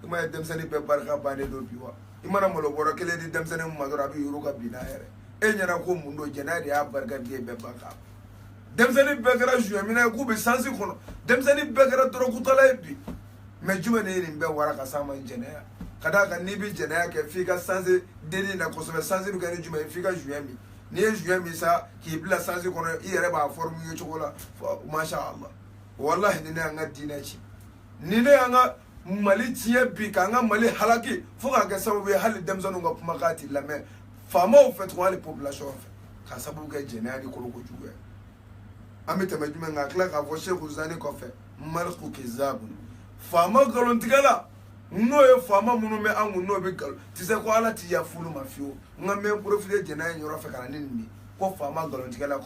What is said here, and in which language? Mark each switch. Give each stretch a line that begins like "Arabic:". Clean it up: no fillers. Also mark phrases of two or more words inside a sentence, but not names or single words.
Bambara: ma ye denmisɛnnin bɛɛ barika bannen don bi wa i mana malo bɔrɔ kelen di denmisɛnnin ma dɔrɔn a bɛ yuru ka bin n'a yɛrɛ e ɲɛna ko mun don jɛnɛya de y'a barika di e bɛɛ ban kan denmisɛnnin bɛɛ kɛra zuɲɛminɛ ye k'u bɛ sansi kɔnɔ denmisɛnnin bɛɛ kɛra dɔrɔkutala ye bi mɛ jumɛn de ye nin bɛɛ wara ka s'a ma jɛnɛya ka d'a kan n'i bɛ jɛnɛya kɛ f'i ka sansi deli na kosɛbɛ sansi bɛ kɛ ni jumɛn ye f'i ka zuɲɛ min n'i ye zuɲɛ min sa k'i bila sansi kɔnɔ i yɛrɛ b'a forme ye cogo la
Arabic: ما شاء الله
Bambara: wallahi nin ne y'an ka diinɛ ci nin ne y'an ka mali tiɲɛ bi k'an ka mali halaki fo k'a kɛ sababu ye hali denmisɛnninw ka kumakan tɛ lamɛn faamaw fɛ tugun hali population fɛ k'a sababu kɛ jɛnɛya ni kolokojugu ye an bɛ tɛmɛ jumɛn kan a tila k'a fɔ sheikhu zani kɔfɛ mariku kizabun faama nkalontigɛla n'o ye faama minnu bɛ an kun n'o bɛ nkalon tɛ se ko ala tɛ yafa olu ma fiyewu n ka mɛ profile jɛnɛya in yɔrɔ fɛ ka na ni nin de ko faama nkalontigɛla ko